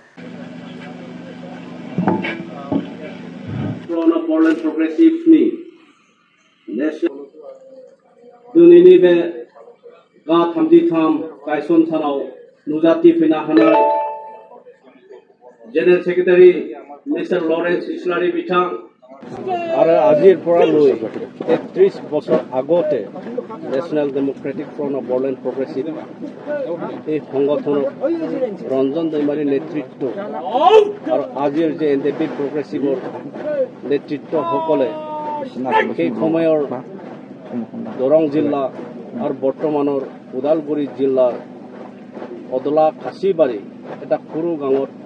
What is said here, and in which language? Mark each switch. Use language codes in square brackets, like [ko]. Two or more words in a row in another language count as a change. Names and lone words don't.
[brx] बर'लेण्ड प्रग्रेसिभनि दिनैनि बे गा 33 गायसन सानाव नुजाथिफैनो हानाय [en] general secretary mister [as] लरेन्स इस्लारि [brx] बिथां आरो [as] आजिर পৰা লৈ 33 বছৰ আগতে नेशनल डेमोक्रेटिक फ्रंट ऑफ बर'लेण्ड प्रग्रेसिव এই সংগঠনৰ ৰঞ্জন দৈমাৰীৰ নেতৃত্ব আৰু আজিৰ যে এনডিপি প্ৰগ্ৰেছিভৰ নেতৃত্বসকলে সেই সময়ৰ দৰং জিলা আৰু বৰ্তমানৰ ওদালগুৰি জিলাৰ অদলা খাচিবাৰী এটা সৰু গাঁৱত